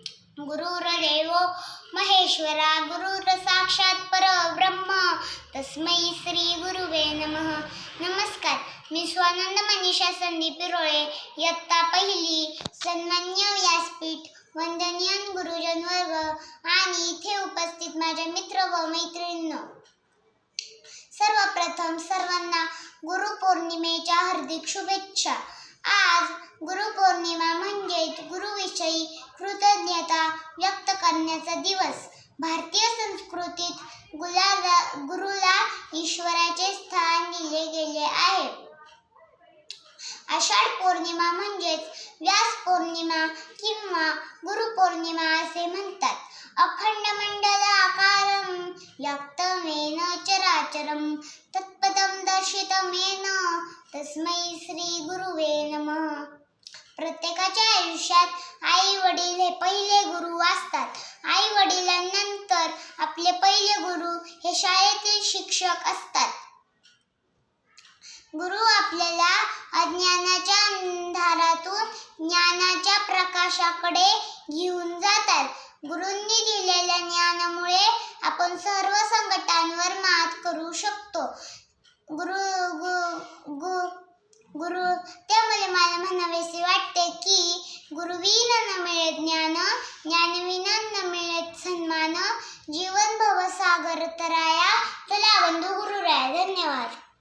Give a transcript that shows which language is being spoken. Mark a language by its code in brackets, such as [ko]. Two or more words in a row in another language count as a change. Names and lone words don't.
[sa] गुरुर्देवो महेश्वरा गुरुर् साक्षात परब्रह्म तस्मै श्री गुरुवे नमः. [mr] नमस्कार, मी स्वानंद मनीषा संदीप पिरोळे, इयत्ता पहिली. सन्मान्य व्यासपीठ, वंदनीय गुरुजन वर्ग आणि इथे उपस्थित माझे मित्र व मैत्रिणींनो, सर्वप्रथम सर्वांना गुरुपौर्णिमेच्या हार्दिक शुभेच्छा. आज गुरुपौर्णिमा म्हणजेच गुरुविषयी कृतज्ञता व्यक्त करण्याचा दिवस. भारतीय संस्कृतीत गुरुला ईश्वराचे स्थान दिले गेले आहे. आषाढ पौर्णिमा म्हणजेच व्यास पौर्णिमा किंवा गुरुपौर्णिमा असे म्हणतात. [sa] अखंड मंडलाकारं व्याप्तमेन चराचरं तत्पदं दर्शितमेन तस्मै श्री गुरुवे नमः. [mr] प्रत्येकाच्या आयुष्यात आई वडील हे पहिले गुरु असतात. आई वडिलांनंतर आपले पहिले गुरु हे शाळेतील शिक्षक असतात. गुरु आपल्याला अज्ञानाच्या अंधारातून ज्ञानाच्या प्रकाशाकडे घेऊन जातात. गुरूंनी दिलेल्या ज्ञानामुळे आपण सर्व संकटांवर मात करू शकतो. त्यामुळे मला म्हणावेसे वाटते की गुरुविना न मिळेत ज्ञान, ज्ञानविना न मिळेत सन्मान, जीवन भवसागर तराया, चला बंधू गुरुराया. धन्यवाद.